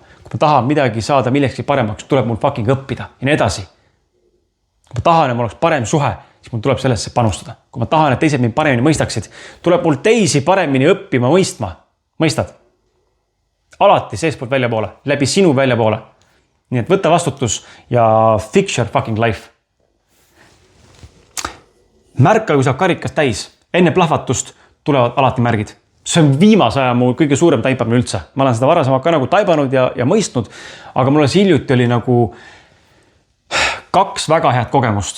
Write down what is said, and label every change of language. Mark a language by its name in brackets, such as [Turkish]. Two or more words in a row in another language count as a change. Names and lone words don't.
[Estonian] Kui ma tahan midagi saada millekski paremaks, tuleb mul fucking õppida ja nii edasi. Kui ma tahan, et mul oleks parem suhe, siis mul tuleb sellesse panustada. Kui ma tahan, et teised mind paremini mõistaksid, tuleb mul teisi paremini õppima mõistma. Mõistad? Alati seespoolt välja poole, läbi sinu välja poole. Nii et võta vastutus ja [English] fix your fucking life. [Estonian] Märka, kui saab karikas täis. Enne plahvatust tulevad alati märgid. See on viimase aja mu kõige suurem taipamine üldse. Ma olen seda varasemalt ka nagu taibanud ja mõistnud, aga mul hiljuti oli nagu 2 väga head kogemust.